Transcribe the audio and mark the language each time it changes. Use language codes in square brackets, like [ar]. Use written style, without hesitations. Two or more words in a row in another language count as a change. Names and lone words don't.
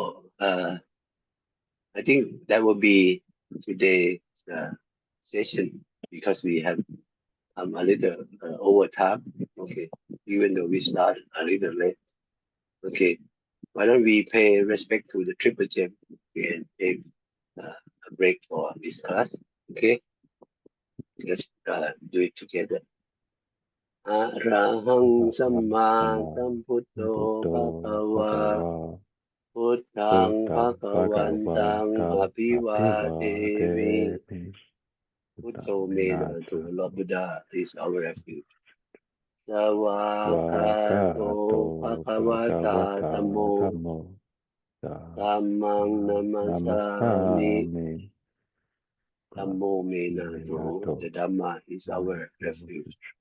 [en] I think that will be today's session because we have come a little over time. Okay. Even though we start a little late. Okay. Why don't we pay respect to the triple gem and take a break for this class? Okay. Let's do it together. [pi] Arahang Samma Sambuddho Bhagava Buddhang Bhagavantang Abhivademi Buddho Menato. [en] Lord Buddha is our refuge. [pi] Savakato Bhagavata Tammo Dhammang Namasami Dhammo Menato. [en] The Dhamma is our refuge.